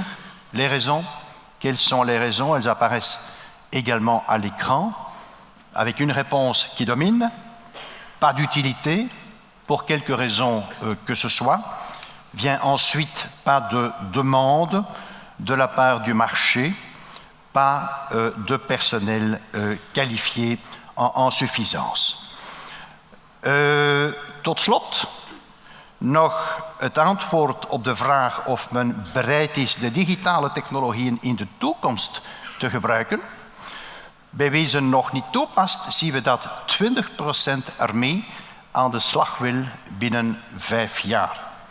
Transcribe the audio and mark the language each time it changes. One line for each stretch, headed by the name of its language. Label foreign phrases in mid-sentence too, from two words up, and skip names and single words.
French: Les raisons, quelles sont les raisons? Elles apparaissent également à l'écran, avec une réponse qui domine, pas d'utilité, pour quelque raison que ce soit. Vient ensuite pas de demande de la part du marché, pas de personnel qualifié en suffisance.
Dutch: Tot slot nog het antwoord op de vraag of men bereid is de digitale technologieën in de toekomst te gebruiken. Bij wie ze nog niet toepast, zien we dat 20% ermee aan de slag wil binnen 5 jaar.